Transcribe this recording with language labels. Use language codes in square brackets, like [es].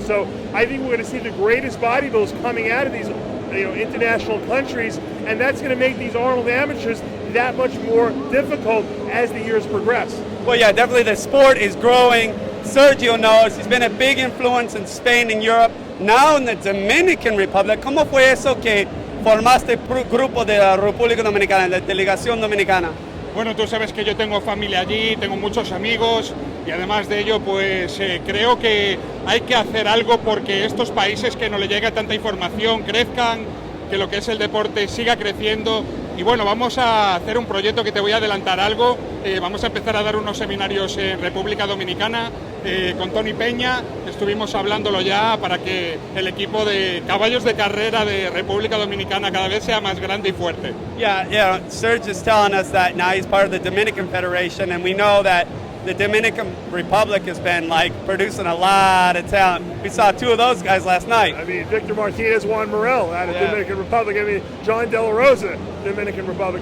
[en] So I think we're going to see the greatest bodybuilders coming out of these international countries, and that's going to make these Arnold amateurs that much more difficult as the years progress. Well, yeah, definitely the sport is growing. Sergio knows he's been a big influence in Spain and Europe. Now in the Dominican Republic, [es] ¿cómo fue eso que formaste grupo de la República Dominicana, de la delegación dominicana? Bueno, tú sabes que yo tengo familia allí, tengo muchos amigos, y además de ello, pues creo que hay que hacer algo porque estos países que no le llega tanta información crezcan, que lo que es el deporte siga creciendo. Y bueno, vamos a hacer un proyecto que te voy a adelantar algo. Vamos a empezar a dar unos seminarios en República Dominicana con Tony Peña. Estuvimos hablándolo ya para que el equipo de caballos de carrera de República Dominicana cada vez sea más grande y fuerte. [en] Yeah, Serge is telling us that now he's part of the Dominican Federation, and we know that the Dominican Republic has been producing a lot of talent. We saw 2 of those guys last night. I mean, Victor Martinez, Juan Morel out of Dominican Republic. I mean, John De La Rosa, Dominican Republic.